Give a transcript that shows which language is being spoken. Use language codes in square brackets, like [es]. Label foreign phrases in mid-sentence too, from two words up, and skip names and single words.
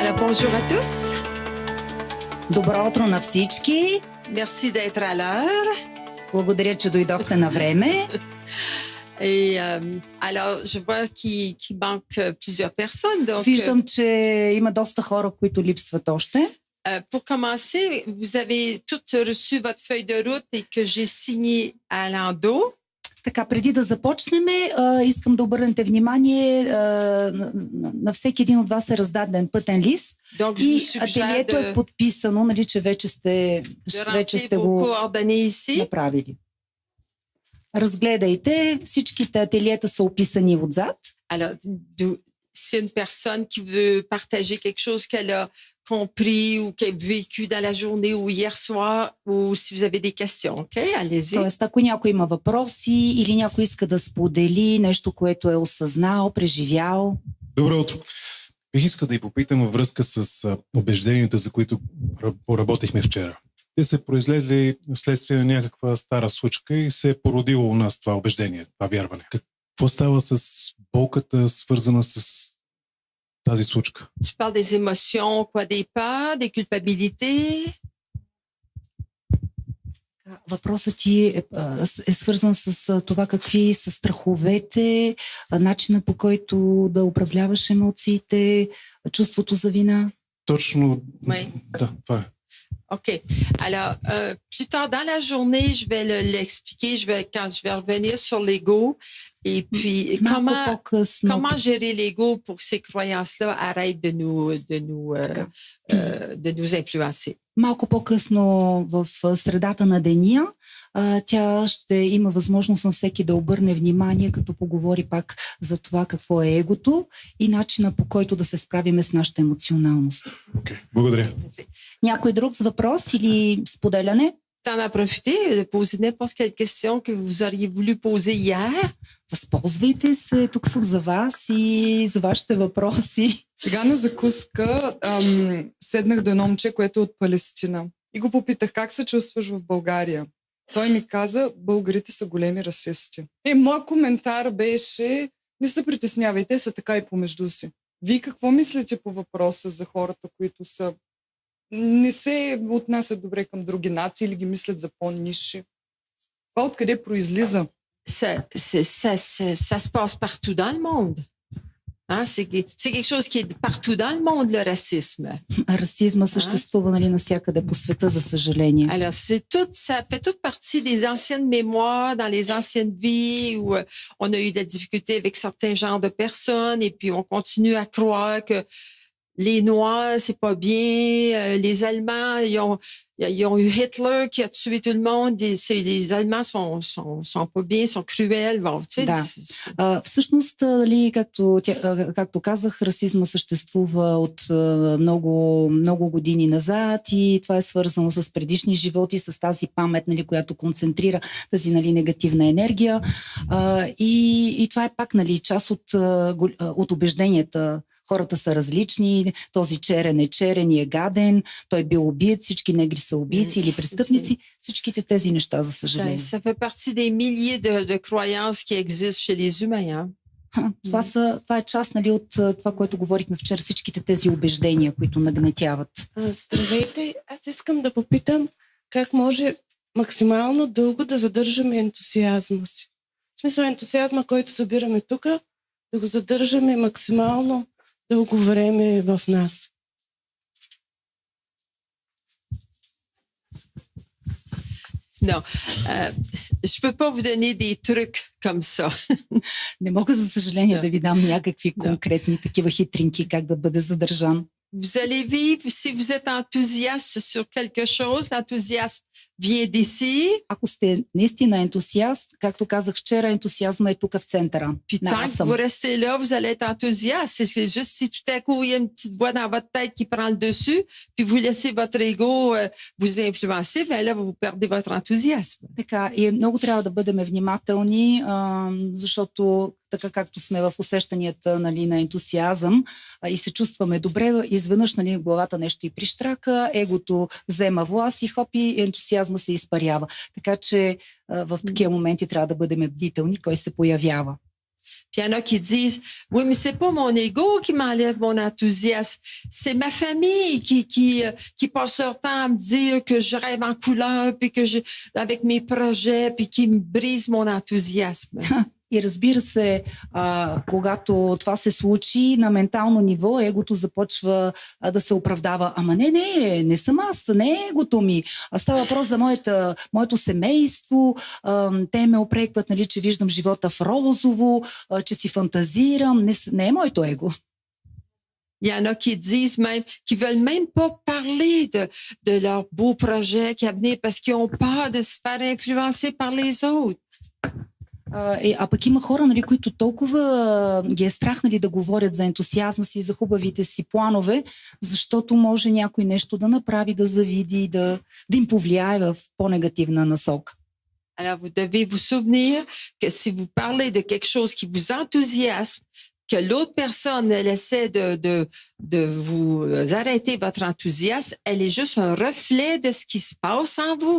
[fr] Bonjour à tous. [bg] Добро утро на всички. [fr] Merci d'être à l'heure. [bg] Благодаря, че дойдохте на време. [fr] Et alors, je vois qu'il manque plusieurs personnes. Donc, [bg] Виждам, че има доста хора, които липсват още. [fr] pour commencer, vous avez toutes reçu votre feuille de route et que j'ai signé à l'endos. [bg] Така, преди да започнем, искам да обърнете внимание, на всеки един от вас е раздаден пътен лист. [fr] Donc, je [bg] И [fr] vous suggère [bg] ателието е [fr] de [bg] подписано, нали, че вече сте [fr] rentrer vos [bg] го [fr] coordonnées ici. [bg] направили. Разгледайте, всичките ателиета са описани отзад. [fr] Alors, si une personne qui veut partager quelque chose qu'elle a compris ou qu'elle a vécu dans la journée ou hier soir, ou si vous avez des questions, OK? Allez-y. [bg] Тоест, ако някой има въпроси или някой иска да сподели нещо, което е осъзнал, преживял. Добро утро. Бих искал да ви попитам във връзка с убежденията, за които поработихме вчера. Те са произлезли вследствие на някаква стара случка и се е породило у нас това убеждение, това вярване. Какво става с болката, свързана с тази случка? [fr] Tu parles des émotions, quoi, des peurs, des culpabilités. [bg] Въпросът ти е свързан с това какви са страховете, начина по който да управляваш емоциите, чувството за вина. Точно, [fr] Oui. [bg] да, това е. [fr] OK. Alors, plus tard dans la journée, je vais l'expliquer. Quand je vais revenir sur l'ego. Et puis, [bg] Малко по-късно. [fr] comment gérer l'ego pour que ces croyances-là arrêtent de nous influencer. [bg] Малко по-късно в средата на деня тя ще има възможност на всеки да обърне внимание, като поговори пак за това какво е егото и начина по който да се справиме с нашата емоционалност. Okay. Благодаря. Някой друг с въпрос или споделяне? [fr] T'en as profité de poser n'importe quelle question que vous auriez voulu poser hier. [bg] Възползвайте се, тук съм за вас и за вашите въпроси. Сега на закуска седнах до едно момче, което е от Палестина. И го попитах, как се чувстваш в България? Той ми каза, българите са големи расисти. И моят коментар беше, не се притеснявайте, са така и помежду си. Вие какво мислите по въпроса за хората, които не се отнасят добре към други нации или ги мислят за по-нисши? Това откъде произлиза? [fr] Ça se passe partout dans le monde. Hein? C'est quelque chose qui est partout dans le monde, le racisme. [bg] Расизма съществува, нали, навсякъде по света, за съжаление. [fr] Alors, ça fait toute partie des anciennes mémoires, dans les anciennes vies où on a eu des difficultés avec certains genres de personnes et puis on continue à croire que les Noirs, c'est pas bien. Les Allemands, ils ont eu Hitler qui a tué tout le monde. Les Allemands sont pas bien, sont cruels. Bon, tu sais, [bg] да. Всъщност, както казах, расизма съществува от много, много години назад и това е свързано с предишни животи, с тази памет, нали, която концентрира тази, нали, негативна енергия. И това е пак, нали, част от убежденията. Хората са различни, този черен е черен и е гаден, той бил убиец, всички негри са убийци или престъпници, всичките тези неща, за съжаление. [fr] Ça fait partie des milliers de croyances qui existent chez les humains. [bg] Това е част, нали, от това, което говорихме вчера, всичките тези убеждения, които нагнетяват. Здравейте, аз искам да попитам как може максимално дълго да задържаме ентусиазма си. В смисъл ентусиазма, който събираме тук, да го задържаме максимално дълго време в нас. [fr] Non, je peux pas vous donner des trucs comme ça. [bg] Не мога, за съжаление, да ви дам някакви конкретни такива хитринки, как да бъде задържан. [fr] Vous allez vivre, si vous êtes enthousiaste sur quelque chose, l'enthousiasme vient d'ici. [bg] Ако сте наистина ентусиаст, както казах вчера, ентусиазма е тук в центъра. [fr] Puis tant que vous restez là, vous allez être enthousiaste. C'est juste si tout à coup il y a une petite voix dans votre tête qui prend le dessus, puis vous laissez votre ego vous influencer, ben là vous perdez votre enthousiasme. [bg] Така, и много трябва да бъдем внимателни, защото така както сме в усещанията, нали, на ентусиазъм и се чувстваме добре, изведнъж, нали, главата нещо и прищрака, егото взема власт и хоп, и ентусиазма се изпарява. Така че в такива моменти трябва да бъдем бдителни, кой се появява. [fr] Puis il y en a qui disent, oui, mais c'est pas mon ego qui m'enlève mon enthousiasme. C'est ma famille qui passe leur temps à me dire que je rêve en couleur, puis avec mes projets, puis qui me brise mon enthousiasme. [bg] И разбира се, когато това се случи на ментално ниво, егото започва да се оправдава. Ама не съм аз, не е егото ми. Става въпрос за моето семейство. Те ме опрекват, нали, че виждам живота в розово, че си фантазирам. Не е моето его. [fr] Il y en a qui disent même, qui veulent même pas parler de leurs beaux projets qui avaient parce qu'ils ont peur de se faire influencer par les autres. [bg] А пък има хора, нали, които толкова ги е страх, нали, да говорят за ентусиазма си, за хубавите си планове, защото може някой нещо да направи, да завиди, да им повлияе в по-негативна насока. [fr] Alors, vous devez vous souvenir que si vous parlez de quelque chose qui vous enthousiasme, que l'autre personne, elle essaie de vous arrêter votre enthousiasme, elle est juste un reflet de ce qui se passe en vous.